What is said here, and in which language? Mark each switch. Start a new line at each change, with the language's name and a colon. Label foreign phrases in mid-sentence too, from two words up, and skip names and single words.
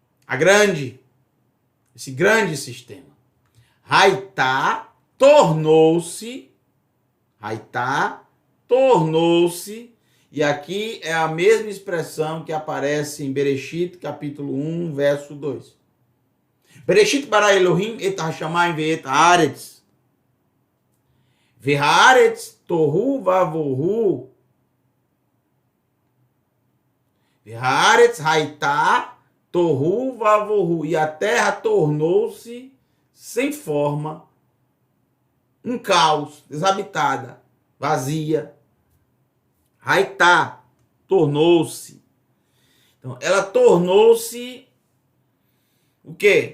Portuguese: Esse grande sistema. Haitá tornou-se, e aqui é a mesma expressão que aparece em Bereshit, capítulo 1, verso 2.
Hebrew: בראשית ברא אלהים את השמים ואת הארץ. והארץ תהו ובהו. והארץ היתה תהו ובהו.
Portuguese: E a terra tornou-se sem forma, um caos, desabitada, vazia. Haitá tornou-se. Então, ela tornou-se o quê?